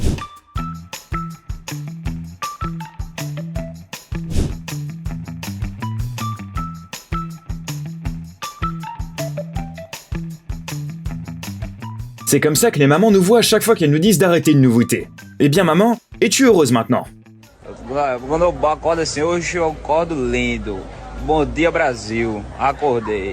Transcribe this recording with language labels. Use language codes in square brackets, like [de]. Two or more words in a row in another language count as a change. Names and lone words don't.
[fr] C'est comme ça que les mamans nous voient à chaque fois qu'elles nous disent d'arrêter une nouveauté. Eh bien maman, es-tu heureuse maintenant? [pt] Quando eu acordo assim, hoje eu acordo lindo. Bom dia Brasil, acordei.